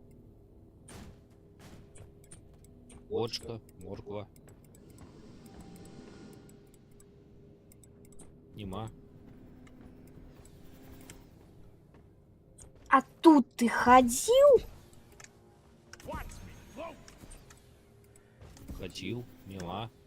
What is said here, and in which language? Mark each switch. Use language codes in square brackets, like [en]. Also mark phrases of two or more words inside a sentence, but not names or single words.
[uk] Бочка, морква. Нема. [be] А тут ты хадзіў? [en] Watch me float. [be] Хадзіў, нема.